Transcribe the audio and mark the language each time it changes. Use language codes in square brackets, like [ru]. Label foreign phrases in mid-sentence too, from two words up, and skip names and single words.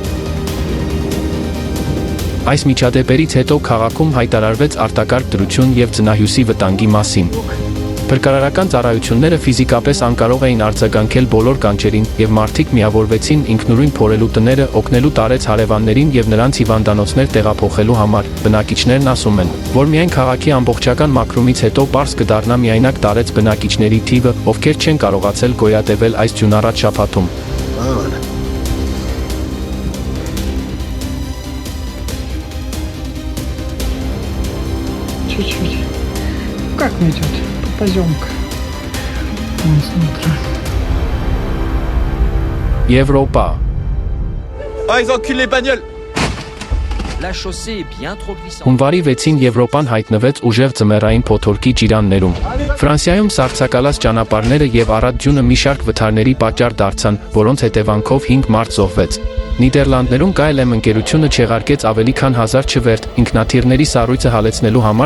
[hy] Այս միջադեպերից հետո քաղաքում հայտարարվեց արտակարգ դրություն եւ ձնահյուսի վտանգի մասին։ Փրկարարական ծառայությունները ֆիզիկապես անկարող էին արձագանքել բոլոր կանչերին, եւ մարդիկ միավորվեցին ինքնուրույն փորելու տները, օգնելու տարեց հարևաններին եւ նրանց հիվանդանոցներ տեղափոխելու համար։ Բնակիչներն ասում են, որ միայն քաղաքի ամբողջական մաքրումից հետո պարզ կդառնա միայնակ տարեց բնակիչների թիվը, ովքեր չեն կարողացել գոյատևել այս ձյունառատ շաբաթում։ [ru] Чуть-чуть. Как мне идет? Поземка. Вон смотрю. Европа. [fr] Ah, ils enculent les bagnoles! La chaussée est bien trop glissante. [hy] Հունվարի 6-ին Եվրոպան հայտնվեց ուժեղ ձմեռային փոթորկի ջիրաններում։ Ֆրանսիայում սառցակալած ճանապարհները եւ առատ ձյունը մի շարք վթարների պատճառ դարձան, որոնց հետևանքով 5 մարդ զոհվեց։ Նիդերլանդներում KLM ընկերությունը չեղարկեց ավելի քան 1000 չվերթ ինքնաթիռների սառույցը հալեցնելու համար